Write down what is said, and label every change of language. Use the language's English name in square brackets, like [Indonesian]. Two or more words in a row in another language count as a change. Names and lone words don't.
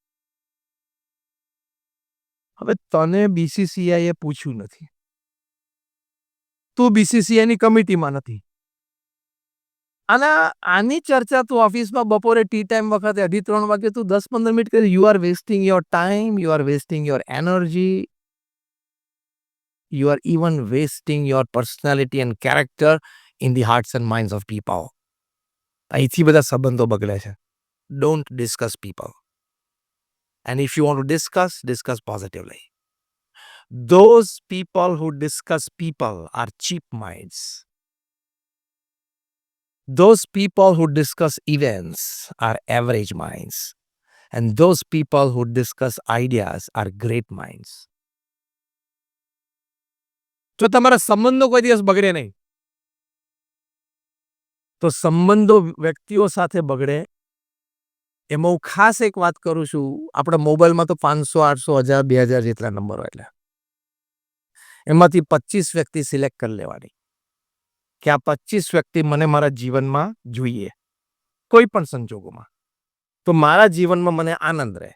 [Gujarati] હવે તને BCCIએ પૂછ્યું નથી, તું BCCIની કમિટીમાં નથી, અને આની ચર્ચા તું ઓફિસમાં બપોરે [English] tea time [Gujarati] વખતે 2:30 વાગે તું 10-15 મિનિટ કરી. [English] you are wasting your time, you are wasting your energy, you are even wasting your personality and character in the hearts and minds of people. [Gujarati] અહીંથી બધા સંબંધો બગડે છે. [English] Don't discuss people. And if you want to discuss positively. Those people who discuss people are cheap minds. Those people who discuss events are average minds. And those people who discuss ideas are great minds. [Gujarati] જો તમારા સંબંધો કોઈ દિવસ બગડે નહીં, તો સંબંધો વ્યક્તિઓ સાથે બગડે એમાં હું ખાસ એક વાત કરું છું. આપણા મોબાઈલમાં તો 500, 800, 1000, 2000 જેટલા નંબર હોય, એટલે એમાંથી 25 વ્યક્તિ સિલેક્ટ કરી લેવાની કે આ 25 વ્યક્તિ મને મારા જીવનમાં જોઈએ કોઈ પણ સંજોગોમાં, તો મારા જીવનમાં મને આનંદ રહે.